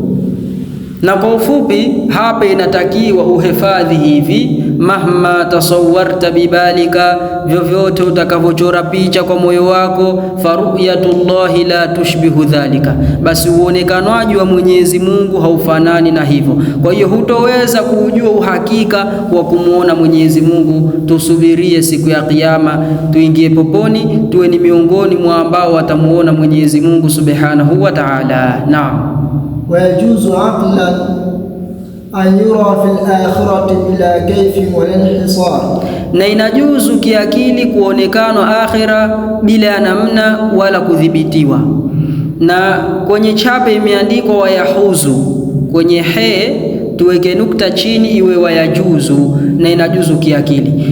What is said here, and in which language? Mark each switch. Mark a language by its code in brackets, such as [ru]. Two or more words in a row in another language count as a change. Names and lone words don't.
[sw] Na kwa ufupi hapa inatakiwa uhifadhi hivi: [ar] مهما تصورت ببالك, [sw] vyovyote utakavyochora picha kwa moyo wako, [ar] فرؤية الله لا تشبه ذلك, [sw] basi uonekanaji wa Mwenyezi Mungu haufanani na hivyo. Kwa hiyo hutoweza kujua uhakika wa kumuona Mwenyezi Mungu. Tusubirie siku ya Kiyama, tuingie poponi, tuwe ni miongoni mwa ambao watamuona Mwenyezi Mungu [ar] سبحانه وتعالى. [sw] Naam. [ar] ويجوز عقلا أن يرى في الآخرة بلا كيف ولا انحصار, [sw] na inajuzu kiakili kuonekana akhira bila namna wala kudhibitiwa. Na kwenye chape imeandikwa wayahuzu, kwenye he tuweke nukta chini iwe wayajuzu, na inajuzu kiakili.